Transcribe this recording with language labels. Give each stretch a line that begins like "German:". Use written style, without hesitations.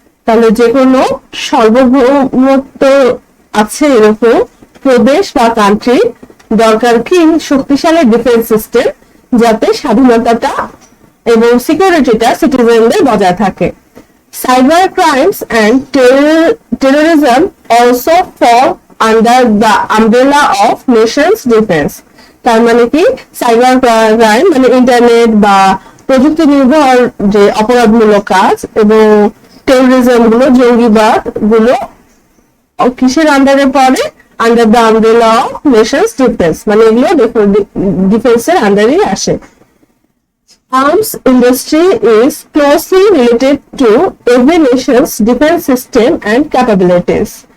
Bangla: তাহলে যে কোনো সার্বভৌমত্ব আছে এরকম প্রদেশ বা কান্ট্রি দরকার কি শক্তিশালী ডিফেন্স সিস্টেম যাতে স্বাধীনতাটা এবং সিকিউরিটিটা সিটিজেনদের বজায় থাকে।
English: Cyber crimes and terrorism also fall under the umbrella of nation's defense.
Bangla: তার মানে কি সাইবার ক্রাইম মানে ইন্টারনেট বা প্রযুক্তি নির্ভর যে অপরাধমূলক কাজ এবং টেরোরিজম গুলো জঙ্গিবাদ গুলো কিসের আন্ডারে পড়ে
English: under the umbrella of nations defence
Bangla: মানে এগুলো ডিফেন্সের আন্ডারেই আসে।
English: Arms industry is closely related to every nation's defense system and capabilities.